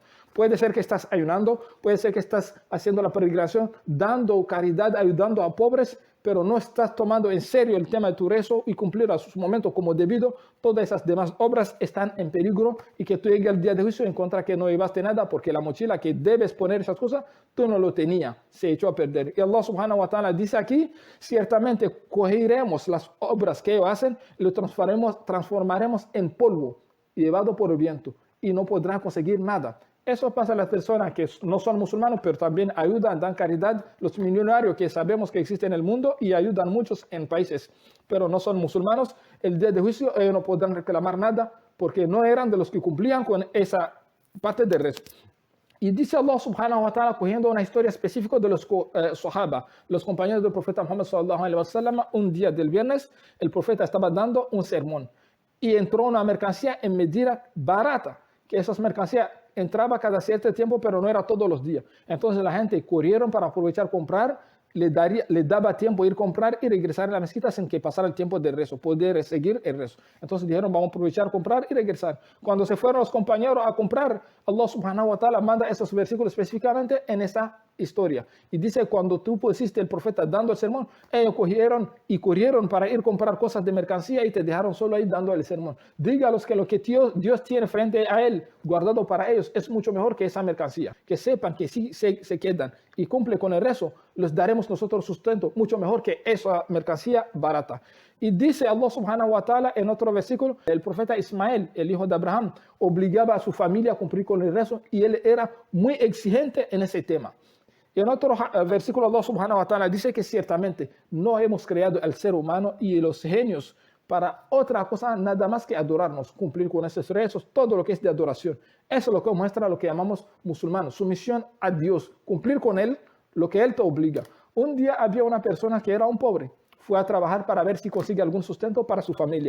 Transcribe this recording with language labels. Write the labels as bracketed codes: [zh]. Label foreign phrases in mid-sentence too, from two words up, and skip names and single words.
[es] Puede ser que estás ayunando, puede ser que estás haciendo la peregrinación, dando caridad, ayudando a pobres, pero no estás tomando en serio el tema de tu rezo y cumplir a sus momentos como debido. Todas esas demás obras están en peligro y que tú llegues al día de juicio y encuentras que no llevaste nada porque la mochila que debes poner esas cosas, tú no lo tenías, se echó a perder. Y Allah [ar] سبحانه وتعالى [es] dice aquí, ciertamente cogeremos las obras que ellos hacen y lo transformaremos en polvo llevado por el viento y no podrán conseguir nada. Eso pasa a las personas que no son musulmanes, pero también ayudan, dan caridad, los millonarios que sabemos que existen en el mundo y ayudan muchos en países, pero no son musulmanes. El día de juicio ellos no podrán reclamar nada porque no eran de los que cumplían con esa parte del rezo. Y dice Allah [ar] سبحانه وتعالى, [es] cogiendo una historia específica de los sahaba, los compañeros del profeta Muhammad [ar] صلى الله عليه وسلم, [es] un día del viernes, el profeta estaba dando un sermón y entró una mercancía en medida barata, que esas mercancías entraba cada cierto tiempo, pero no era todos los días. Entonces la gente corrieron para aprovechar comprar, le daba tiempo ir a comprar y regresar a la mezquita sin que pasara el tiempo del rezo, poder seguir el rezo. Entonces dijeron, vamos a aprovechar, comprar y regresar. Cuando se fueron los compañeros a comprar, Allah [ar] سبحانه وتعالى [es] manda esos versículos específicamente en esta historia. Y dice, cuando tú pusiste el profeta dando el sermón, ellos corrieron para ir a comprar cosas de mercancía y te dejaron solo ahí dando el sermón. Dígalos que lo que Dios tiene frente a él, guardado para ellos, es mucho mejor que esa mercancía. Que sepan que si se quedan y cumple con el rezo, les daremos nosotros sustento mucho mejor que esa mercancía barata. Y dice Allah [ar] سبحانه وتعالى [es] en otro versículo, el profeta Ismael, el hijo de Abraham, obligaba a su familia a cumplir con el rezo y él era muy exigente en ese tema. Y en otro versículo Allah [ar] سبحانه وتعالى [es] dice que ciertamente no hemos creado al ser humano y los genios para otra cosa nada más que adorarnos, cumplir con esos rezos, todo lo que es de adoración. Eso es lo que muestra lo que llamamos musulmanes, sumisión a Dios, cumplir con Él lo que Él te obliga. Un día había una persona que era un pobre, fue a trabajar para ver si consigue algún sustento para su familia.